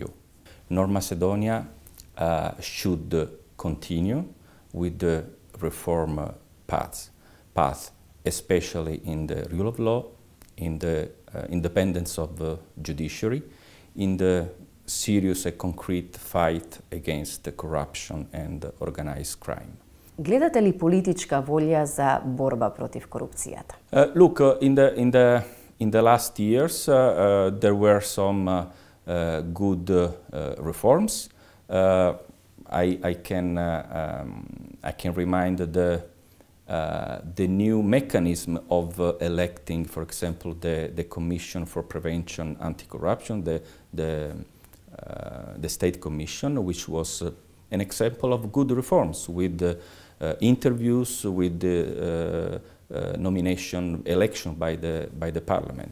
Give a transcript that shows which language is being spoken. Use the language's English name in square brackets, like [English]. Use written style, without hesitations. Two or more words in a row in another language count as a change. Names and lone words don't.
[English] North Macedonia should continue with the reform path, especially in the rule of law, in the independence of the judiciary, in the serious and concrete fight against the corruption and organized crime. [Macedonian] Гледате ли политичка волја за борба против корупцијата? [English] Look, in the last years there were some good reforms. I can remind the new mechanism of electing, for example, the Commission for Prevention Anti-Corruption, the State Commission, which was an example of good reforms with interviews, with the nomination, election by the Parliament.